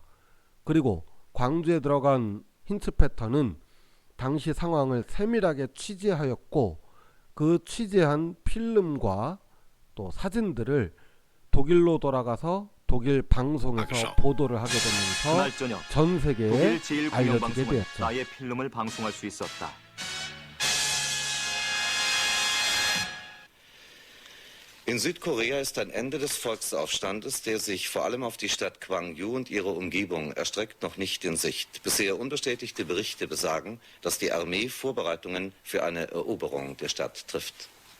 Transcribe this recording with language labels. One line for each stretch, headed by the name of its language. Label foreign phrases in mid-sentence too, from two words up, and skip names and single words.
Korean: 그리고 광주에 들어간 힌츠페터는 당시 상황을 세밀하게 취재하였고 그 취재한 필름과 또 사진들을 독일로 돌아가서 독일 방송에서 보도를 하게 되면서 전 세계에 알려지게 되었죠. 나의 필름을 방송할 수 있었다.
German: In Südkorea ist ein Ende des Volksaufstandes, der sich vor allem auf die Stadt Gwangju und ihre Umgebung erstreckt, noch nicht in Sicht. Bisher unbestätigte Berichte besagen, dass die Armee Vorbereitungen für eine Eroberung der Stadt trifft.